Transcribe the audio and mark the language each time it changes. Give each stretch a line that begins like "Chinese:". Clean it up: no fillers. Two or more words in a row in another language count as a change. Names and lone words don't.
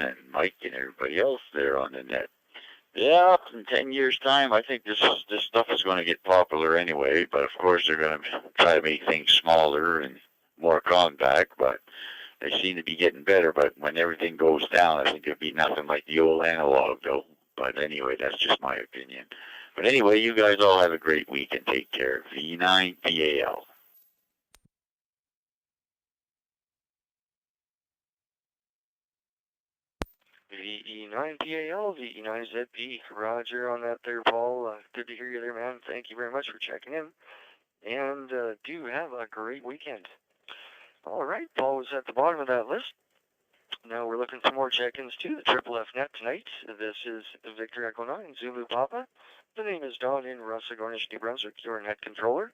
English: And Mike and everybody else there on the net. Yeah, in 10 years' time, I think this stuff is going to get popular anyway, but of course they're going to try to make things smaller and more compact, but they seem to be getting better. But when everything goes down, I think it'll be nothing like the old analog, though. But anyway, that's just my opinion. But anyway, you guys all have a great week and take care. VE9PAL. VE9PAL, VE9ZB. Roger on that there, Paul. Good to hear you there, man. Thank you very much for checking in. And do have a great weekend. All right, Paul was at the bottom of that list. Now we're looking for more check-ins to the Triple F net tonight. This is Victor Echo 9, Zulu Papa. The name is Don in Russell-Gornish, New Brunswick, your net controller.